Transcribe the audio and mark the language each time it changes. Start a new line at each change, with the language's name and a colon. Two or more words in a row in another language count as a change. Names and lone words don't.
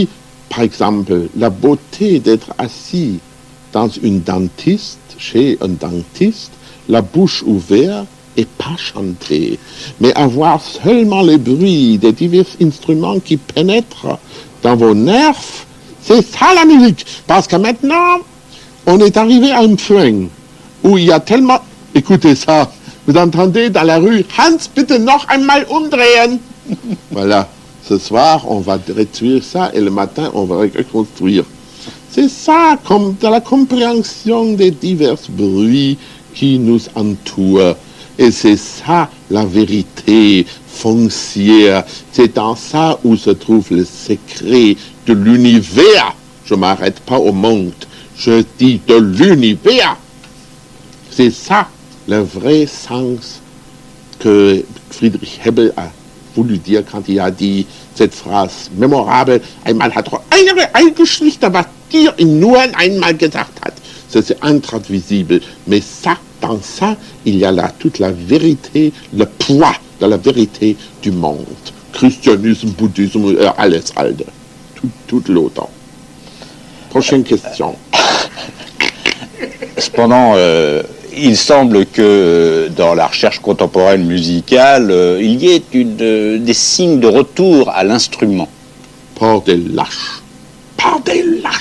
French: Par exemple, la beauté d'être assis dans une dentiste, chez un dentiste, la bouche ouverte, et pas chanter, mais avoir seulement les bruits des divers instruments qui pénètrent dans vos nerfs. C'est ça la musique. Parce que maintenant, on est arrivé à un point où il y a tellement... Écoutez ça, vous entendez dans la rue,
German: Hans, bitte noch einmal umdrehen.
French: Voilà, ce soir, on va réduire ça et le matin, on va reconstruire. C'est ça, comme dans la compréhension des divers bruits qui nous entourent. Et c'est ça la vérité foncière. C'est dans ça où se trouve le secret de l'univers. Je ne m'arrête pas au monde, je dis de l'univers. C'est ça le vrai sens que Friedrich Hebbel a voulu dire quand il a dit cette phrase mémorable.
German: Einmal hat einer eingeschlichen, was dir nur einmal gesagt hat.
French: C'est intraduisible, mais ça, dans ça, il y a là toute la vérité, le poids de la vérité du monde. Christianisme, bouddhisme,
German: alles alte.
French: Tout l'autre. Prochaine question. Cependant, il semble que dans la recherche contemporaine musicale, il y ait des signes de retour à l'instrument. Par des lâches. Par des lâches.